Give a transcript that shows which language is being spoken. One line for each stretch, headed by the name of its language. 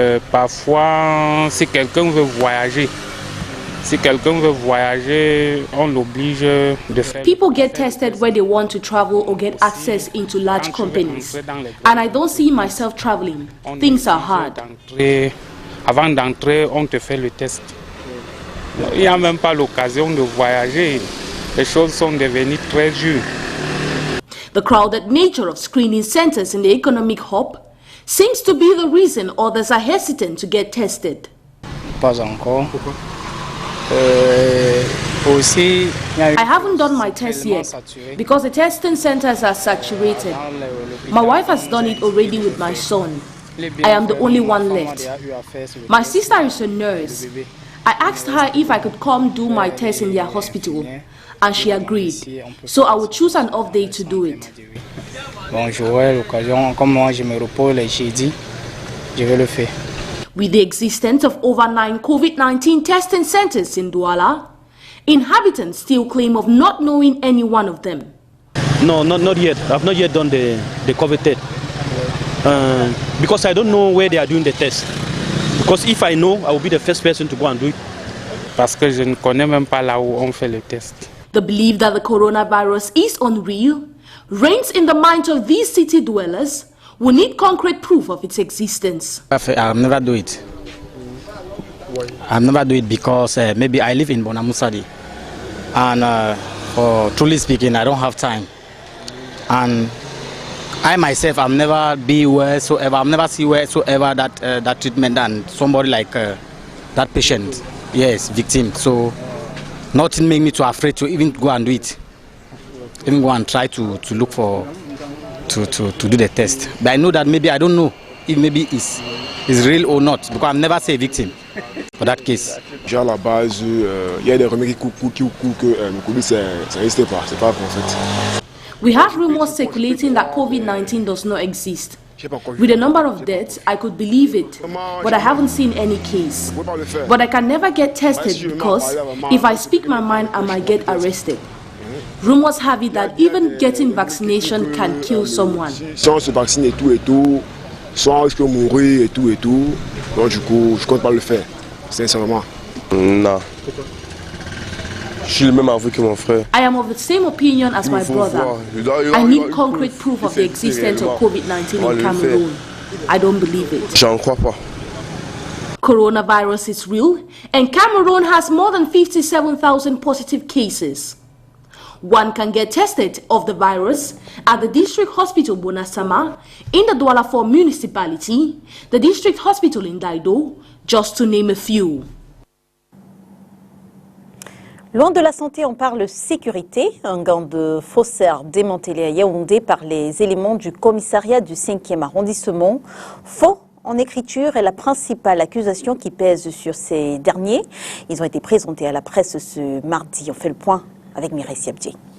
French: Parfois, si quelqu'un veut voyager, Si quelqu'un veut voyager, on l'oblige de faire...
English: People get tested when they want to travel or get access into large companies. And I don't see myself traveling. Things are hard.
French: Avant d'entrer, on te fait le test. Il n'y a même pas l'occasion de voyager. Les choses sont devenues très dures.
English: The crowded nature of screening centers in the economic hub seems to be the reason others are hesitant to get tested.
French: Pas encore.
English: I haven't done my test yet because the testing centers are saturated. My wife has done it already with my son. I am the only one left. My sister is a nurse. I asked her if I could come do my test in their hospital, and she agreed. So I will choose an off day to do it.
French: Bon, j'aurai l'occasion, comme moi je me repose les jeudis, je vais le faire.
English: With the existence of over 9 COVID-19 testing centers in Douala, inhabitants still claim of not knowing any one of them. No, not yet. I've not yet done the COVID test. Because I don't know where they are doing the test. Because if I know, I will be the first person to go and do it.
French: Parce que je ne connais même pas là où on fait le test.
English: The belief that the coronavirus is unreal reigns in the minds of these city dwellers who need concrete proof of its existence. I'll never do it. I'll never do it because maybe I live in Bonamusadi. And for truly speaking, I don't have time. And I myself, I've never be wheresoever, I've never see wheresoever that treatment done. Somebody like that patient, yes, victim. So nothing make me too afraid to even go and do it. Even go and try to look for, to do the test. But I know that maybe, I don't know if maybe it's real or not, because I've never seen a victim for that case.
French: Déjà à la base, il y a des remèdes qui courent que le Covid, ça n'existe pas, c'est pas vrai en fait.
English: We have rumors circulating that COVID-19 does not exist. With the number of deaths, I could believe it, but I haven't seen any case. But I can never get tested because if I speak my mind, I might get arrested. Rumors have it that even getting vaccination can kill someone.
French: Si on se vaccine et tout, soit on risque de mourir et tout. Donc du coup, je compte pas le faire, sincèrement. Non. Je suis le même avis que mon frère.
English: I am of the same opinion as my brother. I need concrete proof of the existence of COVID-19 in Cameroon. I don't believe it.
French: J'en crois pas.
English: Coronavirus is real, and Cameroon has more than 57,000 positive cases. One can get tested of the virus at the District Hospital Bonasama, in the Douala 4 municipality, the District Hospital in Daido, just to name a few.
French: Loin de la santé, on parle sécurité. Un gang de faussaires démantelé à Yaoundé par les éléments du commissariat du 5e arrondissement. Faux en écriture est la principale accusation qui pèse sur ces derniers. Ils ont été présentés à la presse ce mardi. On fait le point avec Mireille Siabdji.